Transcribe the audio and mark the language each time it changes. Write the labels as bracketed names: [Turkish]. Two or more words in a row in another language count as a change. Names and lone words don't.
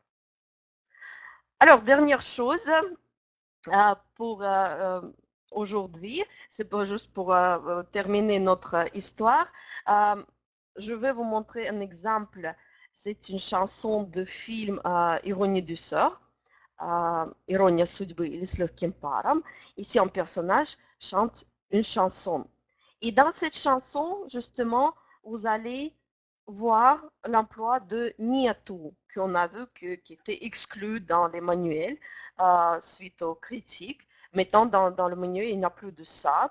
[French] Alors, dernière chose pour aujourd'hui, c'est pas juste pour terminer notre histoire. Euh, je vais vous montrer un exemple. C'est une chanson de film «Ironie du sort», [Russian] «Ирония судьбы» или «С легким паром». [French] Ici, un personnage chante une chanson. Et dans cette chanson, justement, vous allez voir l'emploi de «нету» qu'on a vu qui était exclu dans les manuels suite aux critiques. Maintenant, dans le manuel, il n'y a plus de ça.